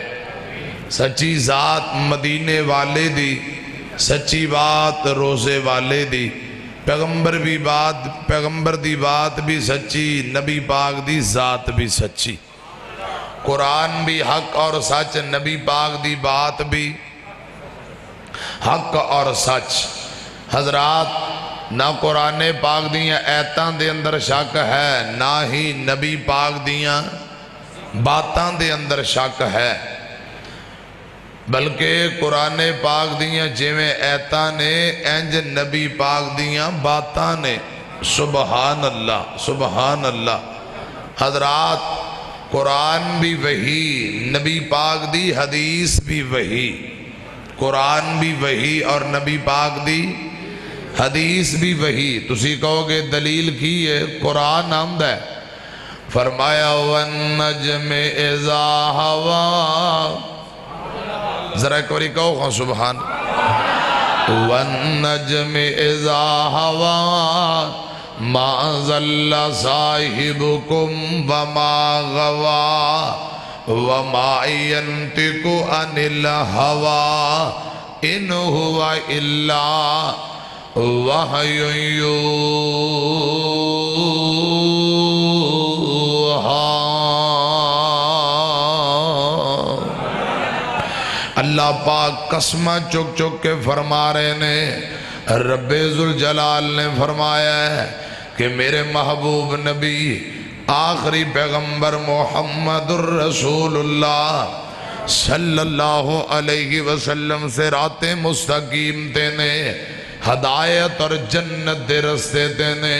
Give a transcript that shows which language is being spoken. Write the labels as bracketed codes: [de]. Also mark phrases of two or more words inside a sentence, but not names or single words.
[pa] سچی ذات مدینے والے دی، سچی بات روزے والے دی، پیغمبر دی بات بھی سچی، نبی پاک دی ذات بھی سچی، قرآن بھی حق اور سچ، نبی پاک دی بات بھی حق اور سچ۔ حضرات نہ قرآن پاک دیاں ایتاں دے اندر شک ہے، نہ ہی نبی پاک دیاں باتاں دے اندر شک ہے، بلکہ قرآن پاک دیاں جویں ایتاں نے انج نبی پاک دیاں باتاں نے۔ [ar] سبحان اللہ سبحان اللہ۔ [pa] حضرات قرآن بھی وہی، نبی پاک دی حدیث بھی وہی، قرآن بھی وہی اور نبی پاک دی حدیث بھی وہی۔ تسی کہو گے دلیل کی ہے؟ قرآن آمد ہے، فرمایا [ar] وَالنَّجْمِ إِذَا هَوَىٰ، [pa] ذرا ایک باری کہو سبحان۔ [ar] وَالنَّجْمِ إِذَا هَوَىٰ مَا ضَلَّ صَاحِبُكُمْ وَمَا غَوَىٰ وَمَا يَنطِقُ عَنِ الْهَوَىٰ إِنْ هُوَ إِلَّا وَحْيٌ يُوحَىٰ۔ [pa] اللہ پاک قسمہ چک چک کے فرما رہے نے، رب ذوالجلال نے فرمایا ہے کہ میرے محبوب نبی آخری پیغمبر محمد [ar] الرسول اللہ صلی اللہ علیہ وسلم [pa] سے رات مستقیم دینے، ہدایت اور جنت دے رستے دینے۔